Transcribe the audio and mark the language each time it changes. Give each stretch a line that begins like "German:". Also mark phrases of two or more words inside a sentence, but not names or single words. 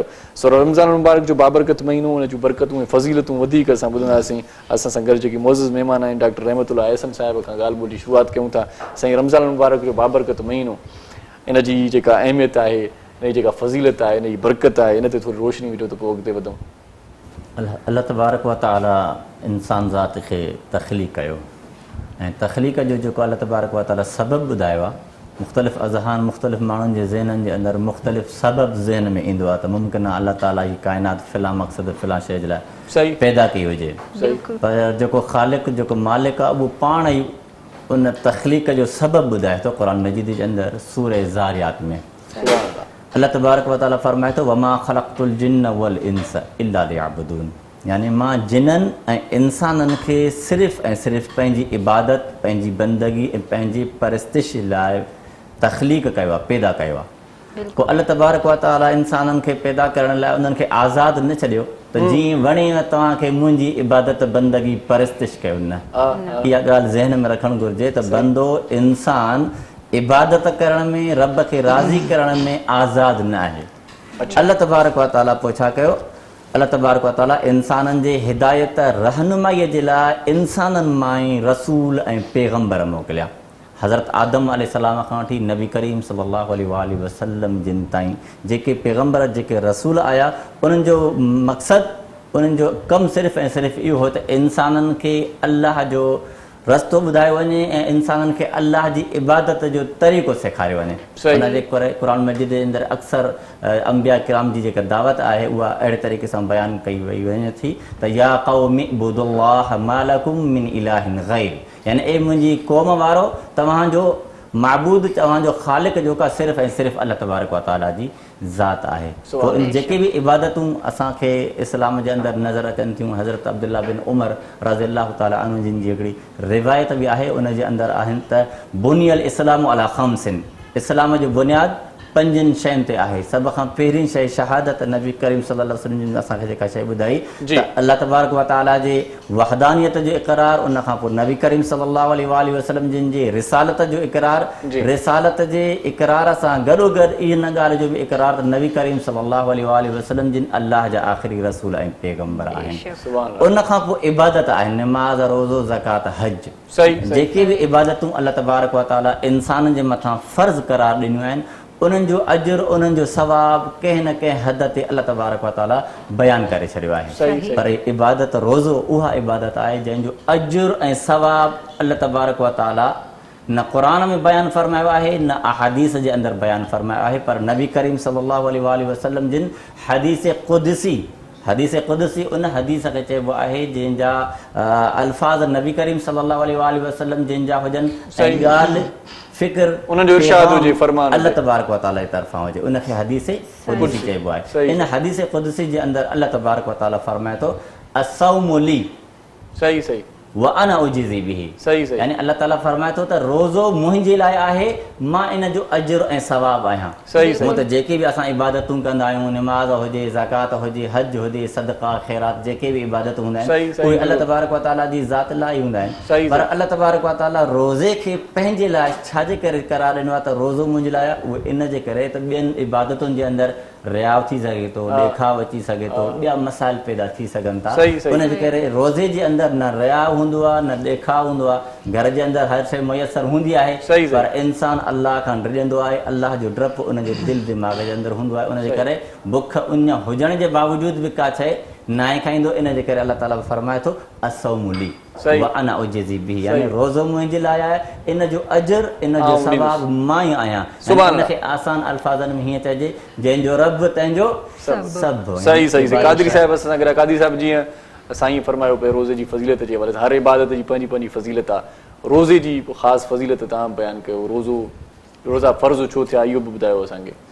Sindhi: सो रमज़ान मुबारक जो बाबरकत महीनो उन जूं बरकतूं ऐं फज़ीलतूं वधीक असां ॿुधंदासीं। असां सां गॾु जेके मोज़िज़ महिमान आहिनि डॉक्टर रहमतुल्लाह अहसन साहिब खां ॻाल्हि ॿोली शुरूआति कयूं था। साईं रमज़ान मुबारक जो बाबरकत महीनो इन जी जेका अहमियत आहे इन जी जेका फज़ीलत आहे इन जी बरकत आहे इन ते थोरी रोशनी विझो त पोइ अॻिते वधूं। अल्लाह तबारक व तआला इंसान ज़ात खे तख़लीक़ कयो ऐं तख़लीक़ जो जेको अल्लाह तबारक व तआला सबबु ॿुधायो आहे मुख़्तलिफ़ अज़हान मुख़्तलिफ़ माण्हुनि जे ज़हननि जे अंदरि मुख़्तलिफ़ सबबु ज़हन में ईंदो आहे त मुमकिन आहे अल्लाह ताला जी काइनात फ़िला मक़सदु फ़िला शइ जे लाइ पैदा कई हुजे पर जेको ख़ालिक़ जेको मालिक आहे उहो पाण ई उन तख़लीक़ जो सबबु ॿुधाए थो क़ुरान मजीद जे अंदरि सूरह ज़ारियात में। अल्लाह तबारक व तआला फ़रमाए थो
Arabic: وما خلقت الجن والإنس إلا ليعبدون
Sindhi: यानी मां जिन्हनि ऐं इंसाननि खे सिर्फ़ु ऐं सिर्फ़ु पंहिंजी इबादत पंहिंजी बंदगी ऐं पंहिंजी परस्तिश लाइ तख़लीक़ कयो आहे पैदा कयो आहे। पोइ अल्लाह तबारक व तआला इंसाननि खे पैदा करण लाइ उन्हनि खे आज़ादु न छॾियो त जीअं वणे तव्हांखे मुंहिंजी इबादत बंदगी परस्तिश कयो न। इहा ॻाल्हि ज़हन में रखणु घुरिजे त बंदो इंसान इबादत करण में रब खे राज़ी करण में आज़ादु न आहे। अल्लाह तबारक व तआला पोइ छा कयो अल्लाह तबारक व तआला इंसाननि जे हिदायत रहनुमाईअ जे लाइ इंसाननि मां ई रसूल ऐं पैगम्बर मोकिलिया। हज़रत आदम अलैहिस्सलाम खां वठी नबी करीम सल्लल्लाहु अलैहि वसल्लम जिन ताईं जेके पैगम्बर जेके रसूल आया उन्हनि जो मक़सदु उन्हनि जो कमु सिर्फ़ु ऐं सिर्फ़ु इहो हो त इंसाननि खे अल्लाह जो रस्तो ॿुधायो वञे ऐं इंसाननि खे अल्लाह जी इबादत जो तरीक़ो सेखारियो वञे। उनजे करे क़ुरान मजीद जे अंदरि अक्सर अंबिया किराम जी जेका दावत आहे उहा अहिड़े तरीक़े सां बयानु कई वई वञे थी त
Arabic: يا قوم اعبدوا الله ما لكم من إله غيره
Sindhi: यानी ए मुंहिंजी क़ौम वारो तव्हांजो माबूद तव्हांजो ख़ालिक़ जेको आहे सिर्फ़ु ऐं सिर्फ़ु अल्लाह तबारक व तआला जी ज़ात आहे। पोइ जेके बि इबादतूं असांखे इस्लाम जे अंदरि नज़र अचनि थियूं हज़रत अब्दुल्ला बिन उमर रज़ियल्लाहु ताला अन्हु जिन जी हिकिड़ी रिवायत बि आहे उन जे अंदरि आहिनि त
Arabic: بني الإسلام على خمس
Sindhi: इस्लाम जो बुनियादु 5 शयुनि ते आहे। सभ खां पहिरीं शइ शहादत नबी करीम सल्लल्लाहु अलैहि वसल्लम जिन असांखे जेका शइ ॿुधाई त अल्लाह तबारक व तआला जे वहदानियत जो इक़रार उन खां पोइ नबी करीम सल्लल्लाहु अलैहि वसल्लम जिन जे रिसालत जो इक़रार रिसालत जे इक़रार सां गॾोगॾु इन ॻाल्हि जो बि इक़रार त नबी करीम सल्लल्लाहु अलैहि वसल्लम जिन अल्लाह जा आख़िरी रसूल ऐं पैगम्बर आहिनि। उन खां पोइ इबादत आहे निमाज़ रोज़ो ज़कात हज जेके बि इबादतूं अल्लाह तबारक व तआला इंसाननि जे मथां फ़र्ज़ करार ॾिनियूं आहिनि उन्हनि जो अजुर उन्हनि जो सवाबु कंहिं न कंहिं हद ते अल्लाह तबारक व तआला बयानु करे छॾियो आहे। पर इबादत रोज़ो उहा इबादत आहे जंहिंजो अजुर ऐं सवाबु अल्लाह तबारक व तआला न क़ुरान में बयानु फ़रमायो आहे न अहादीस जे अंदरि बयानु फ़रमायो आहे, पर नबी करीम सल्लल्लाहु अलैहि वसल्लम जिन हदीस क़ुदसी उन हदीस खे चइबो आहे जंहिंजा अल्फाज़ नबी करीम सल्लल्लाहु अलैहि वसल्लम जंहिंजा हुजनि ऐं ॻाल्हि फ़िक्र उन्हनि जो इरशाद हुजे, फरमान अल्लाह तबारक व तआला जी तरफ़ां हुजे, उनखे हदीस क़ुदसी चइबो आहे। इन हदीस क़ुदसी जे अंदरि अल्लाह तबारक व तआला फ़रमाए थो
Arabic: الصوم لي
Sindhi: सही सही
Arabic: وأنا أجزي به,
Sindhi: सही सही यानी अल्लाह ताला फरमाए थो त रोज़ो मुंहिंजे लाइ आहे, मां इन जो अजर ऐं सवाब आहियां। सही मूं त जेके बि असां इबादतूं कंदा आहियूं, निमाज़ हुजे, ज़कात हुजे, हज हुजे, सदका ख़ैरात, जेके बि इबादत हूंदा आहिनि उहे अल्लाह तबारक व तआला जी ज़ात लाइ ई हूंदा आहिनि, पर अल्लाह तबारक व तआला रोज़े खे पंहिंजे लाइ छाजे करे करार ॾिनो आहे त रोज़ो मुंहिंजे लाइ आहे, उहे इन जे करे त ॿियनि इबादतुनि जे अंदरि रियाव थी सघे थो, ॾेखाव अची सघे थो, ॿिया मसाइल पैदा थी सघनि था, उनजे करे रोज़े जे अंदरि न रियाव हूंदो आहे न ॾेखाव हूंदो आहे। घर जे अंदरि हर शइ मुयसर हूंदी आहे, पर इंसानु अल्लाह खां डिॼंदो आहे, अल्लाह जो डपु उनजे दिलि दिमाग़ जे अंदरि हूंदो आहे, उनजे करे बुख उञ हुजण जे बावजूदि बि का शइ नाहे खाईंदो, इन जे करे अल्लाह ताला फरमाए थो
Arabic: الصوم لي وأنا أجزي به,
Sindhi: यानी रोज़ो मुंहिंजे लाइ आहे, इन जो अजर इन जो सवाब मां ई आहियां। उनखे आसान अल्फाज़नि में हीअं चइजे जंहिंजो रब तंहिंजो सभु। सही सही कादरी साहिब असां सां गॾु कादरी साहिब जीअं साईं फरमायो पियो रोज़े जी फज़ीलत जे हवाले सां, हर इबादत जी पंहिंजी पंहिंजी फज़ीलत आहे, रोज़े जी ख़ासि फज़ीलत तव्हां बयानु कयो, रोज़ा फ़र्ज़ु छो थिया इहो बि ॿुधायो असांखे।